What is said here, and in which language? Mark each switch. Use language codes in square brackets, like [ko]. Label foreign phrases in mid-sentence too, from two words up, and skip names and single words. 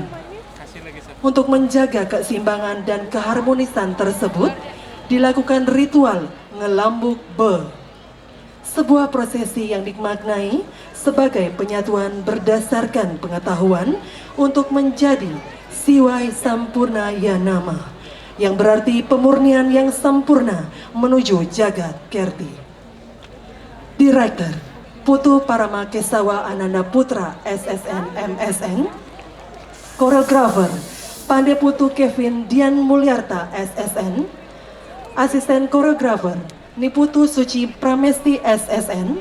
[id] Untuk menjaga keseimbangan dan keharmonisan tersebut, dilakukan ritual ngelambuk be, sebuah prosesi yang dimaknai sebagai penyatuan berdasarkan pengetahuan untuk menjadi siwai sampurna ya nama, yang berarti pemurnian yang sempurna menuju jagat kirti. Direktur Putu Parama Kesawa Ananda Putra SSN MSN. Koreografer Pandey Putu Kevin Dian Mulyarta SSN. Asisten koreografer Niputu Suci Pramesti SSN.